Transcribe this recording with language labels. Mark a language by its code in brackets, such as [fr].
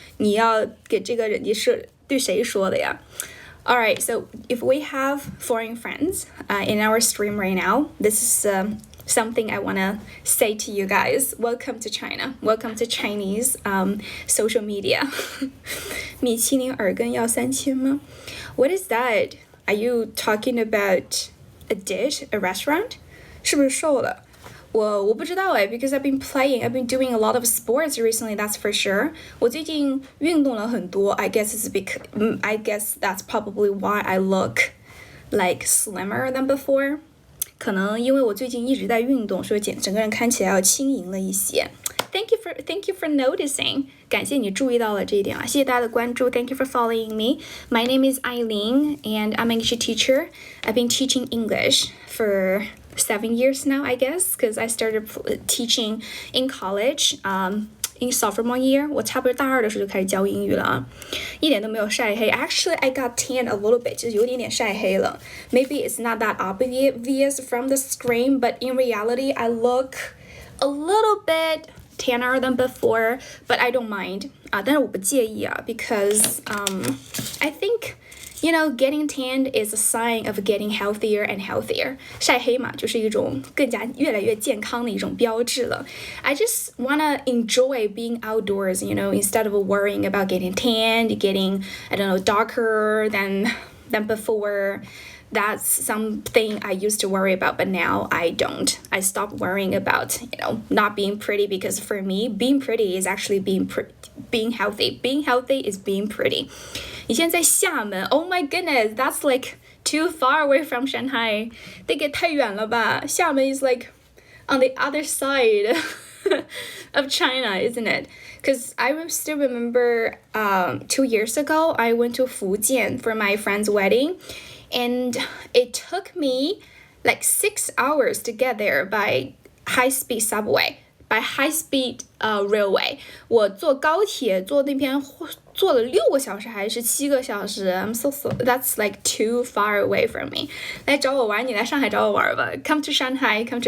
[zh] 你要给这个人是对谁说的呀？ [en] Alright, so if we have foreign friends in our stream right now, this is something I want to say to you guys. Welcome to China. Welcome to Chinese social media. [zh] 米其林耳根要3000吗？ [en] What is that? Are you talking about a dish, a restaurant? [zh] 是不是瘦了？我不知道 [en] because I've been doing a lot of sports recently, that's for sure. [zh] 我最近运动了很多 [en] I guess that's probably why I look like slimmer than before. [zh] 可能因为我最近一直在运动，所以整个人看起来要轻盈了一些。 [en] Thank you for noticing. [zh] 感谢你注意到了这一点啊，谢谢大家的关注。 [en] Thank you for following me. My name is Aileen, and I'm an English teacher. I've been teaching English for 7 years now, I guess, because I started teaching in college. In sophomore year, [zh] 我差不多大二的时候就开始教英语了啊，一点都没有晒黑。 [en] Actually, I got tan a little bit, [zh] 就是有点晒黑了。 [en] Maybe it's not that obvious from the screen, but in reality, I look a little bit tanner than before, but I don't mind. [zh] 但是我不介意啊 [en] because I think getting tanned is a sign of getting healthier and healthier. [zh] 晒黑嘛，就是一种越来越健康的一种标志了。 [en] I just wanna enjoy being outdoors, instead of worrying about getting tanned, getting, darker than before. That's something I used to worry about, but now I don't. I stopped worrying about, not being pretty because for me, being pretty is actually being healthy. Being healthy is being pretty. [zh] 你现在在厦门 [en] Oh my goodness, that's like too far away from Shanghai. [zh] 这个太远了吧？ [en] 厦门 is like on the other side of China, isn't it? Because I still remember 2 years ago, I went to Fujian for my friend's wedding. And it took me like 6 hours to get there by high-speed subway, by high-speed railway. [zh] 我坐高铁坐那边坐了6个小时还是7个小时 [en] I'm so that's like too far away from me. [zh] 来找我玩，你来上海找我玩吧 [en] Come to Shanghai.